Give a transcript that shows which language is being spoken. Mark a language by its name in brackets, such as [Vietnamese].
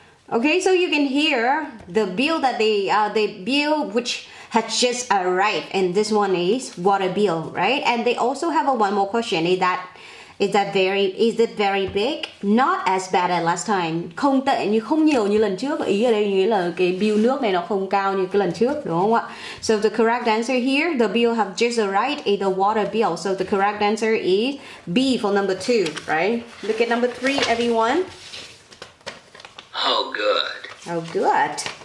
[English] Okay, so you can hear the bill that the bill which has just arrived, and this one is water bill, right? And they also have one more question. Is it very big? Not as bad as last time. [Vietnamese] Không tệ như không nhiều như lần trước. Ý ở đây nghĩa là cái bill nước này nó không cao như cái lần trước, đúng không ạ? [English] So the correct answer here, the bill have just arrived, is the water bill. So the correct answer is B for number 2, right? Look at number 3, everyone. Oh, good. Oh, good.